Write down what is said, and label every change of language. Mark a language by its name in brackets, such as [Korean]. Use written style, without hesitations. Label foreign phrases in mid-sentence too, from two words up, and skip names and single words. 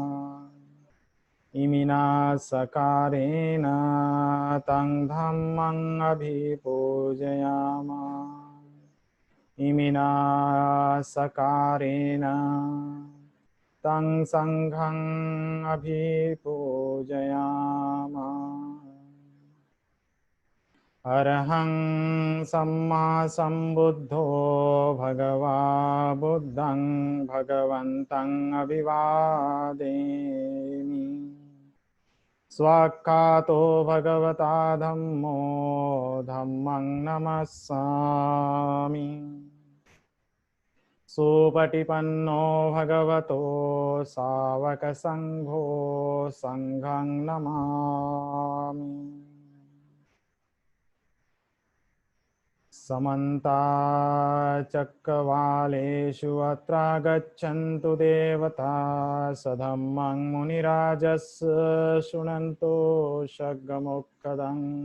[Pali] इमिना सकारेण तं धम्मं अभिपूजयामा। इमिना सकारेण तं संघं अभिपूजयामा। अरहं सम्मा सम्बुद्धो भगवा बुद्धं भगवन्तं अभिवादेमि। स्वाक्खातो भगवता धम्मो धम्मं नमस्सामि। सुपटिपन्नो भगवतो सावकसङ्घो सङ्घं नमामि। [Sanskrit] समन्ता चक्रवालेषु अत्र गच्छन्तु देवता सधम्मं मुनिराजस् शृण्वन्तु शग्गमुक्तदम्।